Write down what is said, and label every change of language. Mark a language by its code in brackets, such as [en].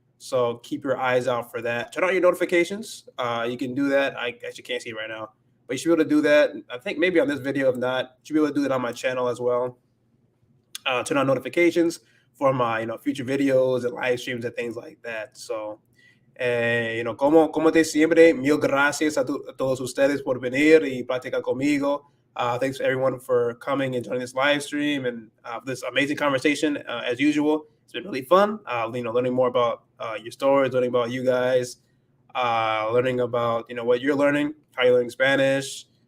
[en] So keep your eyes out for that. Turn on your notifications. You can do that. I actually can't see it right now, but you should be able to do that. I think maybe on this video. If not, you should be able to do that on my channel as well. Turn on notifications for my future videos and live streams and things like that. [es] So como de siempre, mil gracias a todos ustedes por venir y platicar conmigo. [en] Thanks to everyone for coming and joining this live stream and this amazing conversation. As usual, it's been really fun. Learning more about your stories, learning about you guys, learning about what you're learning, how you're learning Spanish.